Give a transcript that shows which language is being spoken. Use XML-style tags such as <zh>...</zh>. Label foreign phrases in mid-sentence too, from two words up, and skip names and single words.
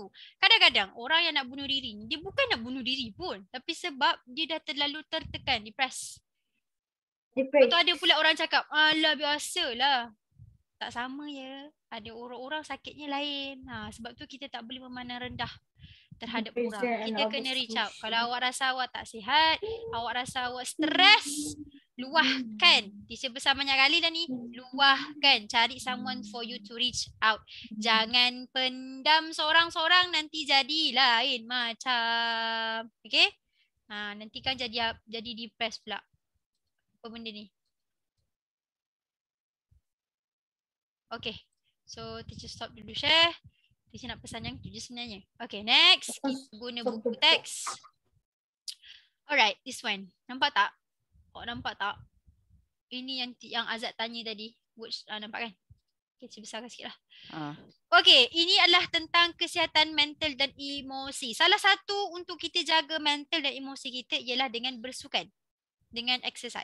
<ms>Kadang-kadang orang yang nak bunuh diri ni, dia bukan nak bunuh diri pun. Tapi sebab dia dah terlalu tertekan, depressed. Lepas tu ada pula orang cakap, alah biasalah. Tak sama ya. Ada orang-orang sakitnya lain. Sebab tu kita tak boleh memandang rendah terhadap orang. Kita kena</ms> <en>reach out.</en> <ms>Kalau awak rasa awak tak sihat, awak rasa awak stres, luahkan. Teacher besar banyak kali dah ni. Luahkan.</ms> <en>Cari someone for you to reach out.</en> <ms>Jangan pendam seorang-seorang, nanti jadi lain macam. Okay? Nanti kan jadi depressed pula. Apa benda ni? Okay. So teacher stop dulu share. Teacher nak pesan yang tu je sebenarnya. Okay, next. Kita guna buku teks. Alright,</ms> <en>this one.</en> <ms>Nampak tak? Nampak tak? Ini yang Azad tanya tadi. Words, nampak kan? Okay, saya besarkan sikit lah. Okay, ini adalah tentang kesihatan mental dan emosi. Salah satu untuk kita jaga mental dan emosi kita ialah dengan bersukan.</ms>